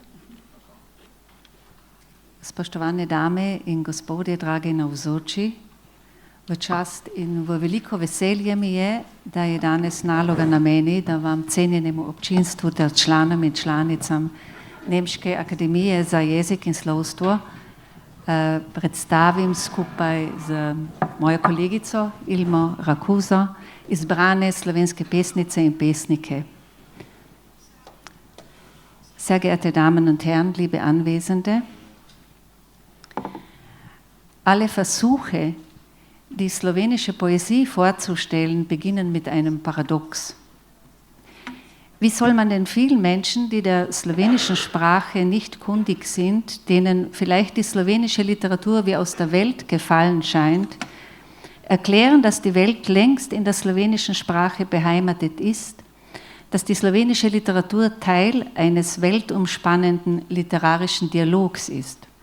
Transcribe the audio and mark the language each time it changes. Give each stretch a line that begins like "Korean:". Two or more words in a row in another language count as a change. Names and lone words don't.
Slovenian: Spoštovane dame in gospodje, dragi navzoči, v čast in v veliko veselje mi je, da je danes naloga na meni, da vam cenjenemu občinstvu ter članom in članicam Nemške akademije za jezik in slovstvo predstavim skupaj z mojo kolegico Ilmo Rakuzo izbrane slovenske pesnice in pesnike.
German: Sehr geehrte Damen und Herren, liebe Anwesende, alle Versuche, die slowenische Poesie vorzustellen, beginnen mit einem Paradox. Wie soll man den vielen Menschen, die der slowenischen Sprache nicht kundig sind, denen vielleicht die slowenische Literatur wie aus der Welt gefallen scheint, erklären, dass die Welt längst in der slowenischen Sprache beheimatet ist, dass die slowenische Literatur Teil eines weltumspannenden literarischen Dialogs ist.